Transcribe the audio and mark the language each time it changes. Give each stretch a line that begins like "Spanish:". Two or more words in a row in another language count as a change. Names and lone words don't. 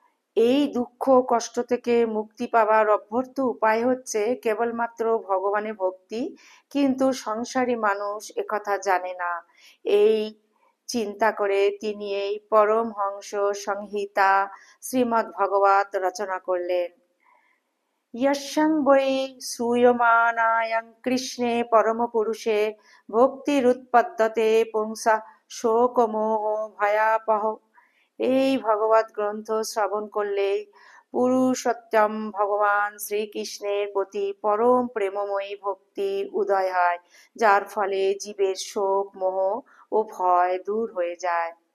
Bangla: এই দুঃখ কষ্ট থেকে মুক্তি পাবার অভ্যর্থ উপায় হচ্ছে কেবলমাত্র ভগবানে ভক্তি, কিন্তু সংসারী মানুষ একথা জানে না। এই চিন্তা করে তিনি এই পরমহংস সংহিতা শ্রীমদ্ ভাগবত রচনা করলেন।
Sanskrit: यस्यां वै श्रूयमाणायां কৃষ্ণে পরমপুরুষে ভক্তিরুৎপদ্যতে পুংসা শোকমোহ ভয়াপহ।
Bangla: এই ভগবত গ্রন্থ শ্রবণ করলে পুরুষোত্তম ভগবান শ্রীকৃষ্ণের প্রতি পরম প্রেমময়ী ভক্তির উদয় হয়, যার ফলে জীবের শোক মোহ ও ভয় দূর হয়ে যায়।